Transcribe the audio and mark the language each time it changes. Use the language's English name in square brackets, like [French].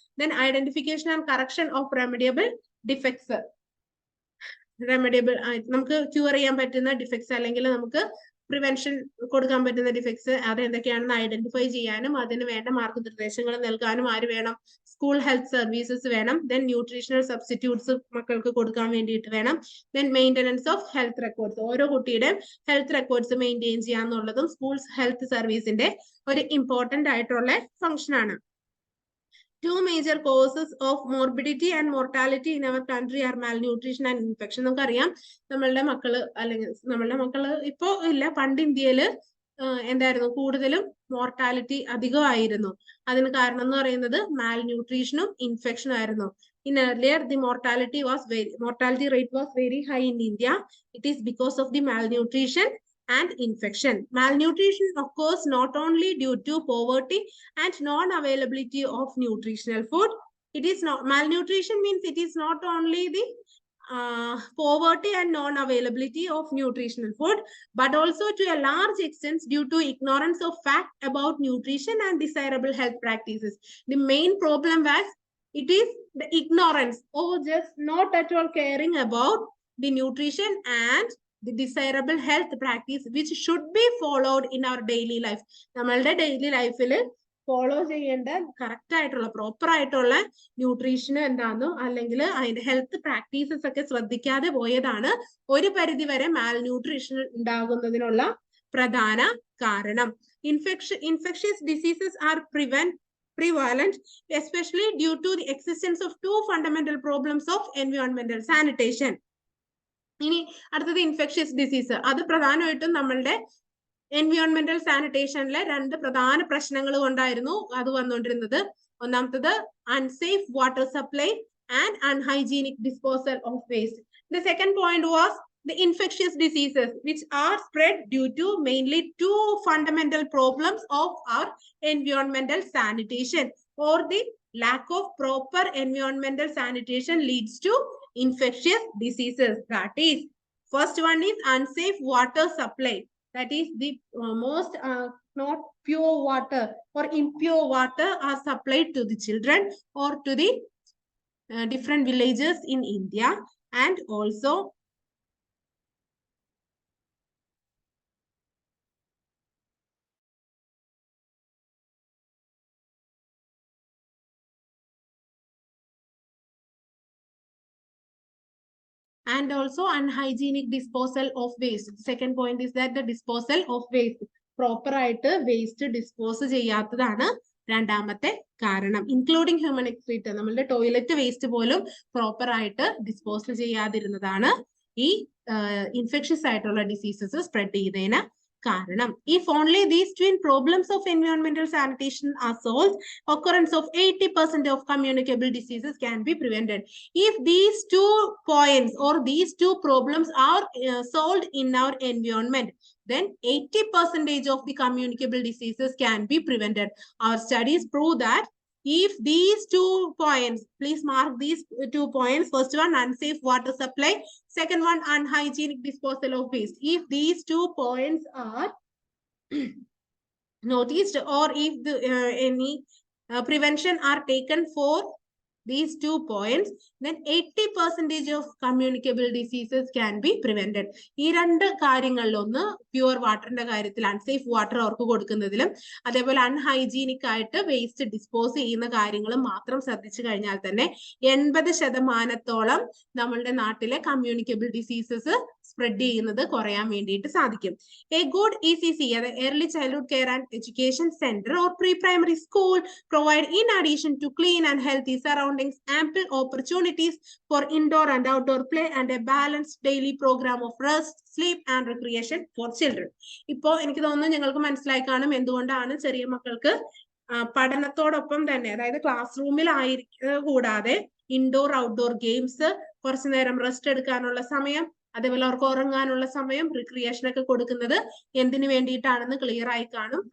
[English] then identification and correction of remediable defects, [Malayalam] നമുക്ക് cure ചെയ്യാൻ പറ്റുന്ന ഡിഫക്ട്സ് അല്ലെങ്കിൽ നമുക്ക് പ്രിവെൻഷൻ കൊടുക്കാൻ പറ്റുന്ന ഡിഫക്ട്സ് അത് എന്തൊക്കെയാണെന്ന് ഐഡന്റിഫൈ ചെയ്യാനും അതിന് വേണ്ട മാർഗനിർദ്ദേശങ്ങൾ നൽകാനും ആര് വേണം? സ്കൂൾ ഹെൽത്ത് സർവീസസ് വേണം. ദെൻ ന്യൂട്രീഷണൽ സബ്സ്റ്റിറ്റ്യൂട്ട്സ് മക്കൾക്ക് കൊടുക്കാൻ വേണ്ടിയിട്ട് വേണം. [English] then maintenance of health records, [Malayalam] ഓരോ കുട്ടിയുടെയും health records maintain ചെയ്യാന്നുള്ളതും school health സർവീസിന്റെ ഒരു ഇമ്പോർട്ടന്റ് ആയിട്ടുള്ള ഫംഗ്ഷൻ ആണ്. [English] Two major causes of morbidity and mortality in our country are malnutrition and infection. [Malayalam] നമുക്കറിയാം നമ്മളുടെ മക്കള് അല്ലെങ്കിൽ നമ്മളുടെ മക്കള് ഇപ്പോ ഇല്ല, പണ്ട് ഇന്ത്യയില് എന്തായിരുന്നു കൂടുതലും മോർട്ടാലിറ്റി അധികമായിരുന്നു. അതിന് കാരണം എന്ന് പറയുന്നത് മാൽന്യൂട്രീഷനും ഇൻഫെക്ഷനും ആയിരുന്നു. [English] In earlier, the mortality rate was very high in India. It is because of the malnutrition and infection. Malnutrition occurs not only due to poverty and non-availability of nutritional food. It is not, malnutrition means it is not only the poverty and non-availability of nutritional food, but also to a large extent due to ignorance of fact about nutrition and desirable health practices. The main problem was it is the ignorance or just not at all caring about the nutrition and the desirable health practice which should be followed in our daily life. [Malayalam] നമ്മളുടെ daily ലൈഫിൽ follow ചെയ്യേണ്ട correct ആയിട്ടുള്ള proper ആയിട്ടുള്ള nutrition എന്താണെന്നോ അല്ലെങ്കിൽ അതിന്റെ health practices ഒക്കെ ശ്രദ്ധിക്കാതെ പോയതാണ് ഒരു പരിധി വരെ മാൽന്യൂട്രീഷൻ ഉണ്ടാകുന്നതിനുള്ള പ്രധാന കാരണം. [English] Infectious diseases are prevalent, especially due to the existence of two fundamental problems of environmental sanitation. [Malayalam] ഇനി അടുത്തത് ഇൻഫെക്ഷ്യസ് ഡിസീസ്. അത് പ്രധാനമായിട്ടും നമ്മളുടെ എൻവയോൺമെന്റൽ സാനിറ്റേഷനിലെ രണ്ട് പ്രധാന പ്രശ്നങ്ങൾ കൊണ്ടായിരുന്നു അത് വന്നുകൊണ്ടിരുന്നത്. ഒന്നാമത്തത് unsafe water supply [English] and unhygienic disposal of waste. The second point was the infectious diseases, which are spread due to mainly two fundamental problems of our environmental sanitation, or the lack of proper environmental sanitation leads to infectious diseases. That is, first one is unsafe water supply. That is the most not pure water or impure water are supplied to the children or to the different villages in India. And also unhygienic disposal of waste. Second point is that the disposal of waste. [Malayalam] Proper ആയിട്ട് waste dispose ചെയ്യാത്തതാണ് രണ്ടാമത്തെ കാരണം. Including human excrete, നമ്മളുടെ toilet waste പോലും proper ആയിട്ട് dispose ചെയ്യാതിരുന്നതാണ് ഈ infectious ആയിട്ടുള്ള diseases spread ചെയ്യുന്നതിന് കാരണം. [English] If only these twin problems of environmental sanitation are solved, occurrence of 80% of communicable diseases can be prevented. If these two points or these two problems are solved in our environment, then 80% of the communicable diseases can be prevented. Our studies prove that if these 2 points, please mark these 2 points. First one, unsafe water supply. Second one, unhygienic disposal of waste. If these 2 points are noticed, or if the, any prevention are taken for these 2 points, then 80% of communicable diseases can be prevented. [Malayalam] ഈ രണ്ട് കാര്യങ്ങളിൽ ഒന്ന് pure വാട്ടറിന്റെ കാര്യത്തിൽ unsafe water അവർക്ക് കൊടുക്കുന്നതിലും അതേപോലെ unhygienic ആയിട്ട് waste dispose ചെയ്യുന്ന കാര്യങ്ങളും മാത്രം ശ്രദ്ധിച്ചു കഴിഞ്ഞാൽ തന്നെ 80% നമ്മളുടെ നാട്ടിലെ കമ്മ്യൂണിക്കബിൾ ഡിസീസസ് സ്പ്രെഡ് ചെയ്യുന്നത് കുറയാൻ വേണ്ടിയിട്ട് സാധിക്കും. [English] a good ECC, [Malayalam] അതായത് [English] early childhood care and education center or pre-primary school, provide in addition to clean and healthy surroundings ample opportunities for indoor and outdoor play and a balanced daily program of rest, sleep and recreation for children. [Malayalam] ഇപ്പോ എനിക്ക് തോന്നുന്നു നിങ്ങൾക്ക് മനസ്സിലായി കാണും എന്തുകൊണ്ടാണ് ചെറിയ മക്കൾക്ക് പഠനത്തോടൊപ്പം തന്നെ, അതായത് ക്ലാസ് റൂമിൽ കൂടാതെ ഇൻഡോർ ഔട്ട്ഡോർ ഗെയിംസ്, കുറച്ചു നേരം റെസ്റ്റ് എടുക്കാനുള്ള സമയം, അതേപോലെ അവർക്ക് ഉറങ്ങാനുള്ള സമയം, റിക്രിയേഷൻ ഒക്കെ കൊടുക്കുന്നത് എന്തിനു വേണ്ടിയിട്ടാണെന്ന് ക്ലിയർ ആയി കാണും.